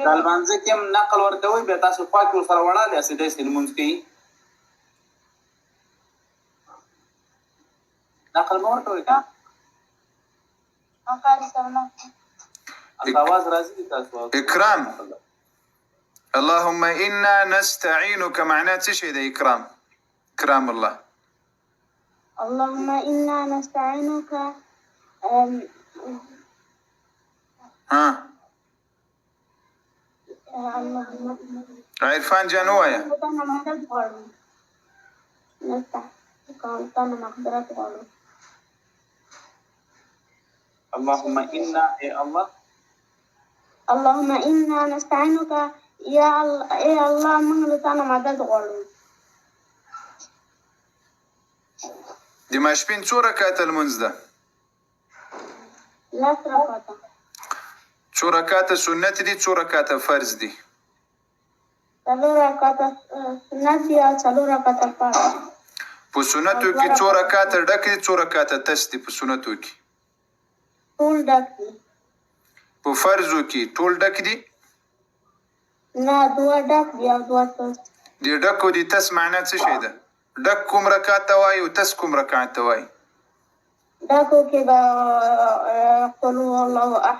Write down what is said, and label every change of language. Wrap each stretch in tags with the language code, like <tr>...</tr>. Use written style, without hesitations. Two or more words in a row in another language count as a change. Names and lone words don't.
<ps>د لمانځه کې هم نقل ورکوئ بیا تاسو خوا کې ورسره وړاندې یاستئ داسې لمونځ کوي نقل مه ورکوئ که آواز راځي دي تاسو اکرام.</ps> <ar>اللهم انا نستعينك</ar> <ps>معناه څه شی ده اکرام؟ اکرام الله.</ps> <ar>اللهم انا نستعينك</ar> <ps>ها عرفان جان وایا</ps> <ar>اللهم انا اي الله اللهم انا نستعينك</ar> <ps>يا الله موږ له تاسو مدد غواړو. د ماسپښین څو رکعاته لمونځ ده؟ لاس رکعاته. څو رکعاته سنت دي څو رکعاته فرض دي؟ څلور رکعاته سنت دي او څلور رکعاته فرض. په سنتو کې څو رکعاته ډک دي څو رکعاته تس دي؟ په سنتو کې ټول ډک دي. په فرضو کې ټول ډک دي؟ نه دوه ډک دي او دوه تس. د ډکو دي تس معنا څه شی ده؟ ډک کوم رکعت ته وایي او تس کوم رکعت ته وایي؟ ډکو کې به</ps> <ar>قل هو الله احد</ar>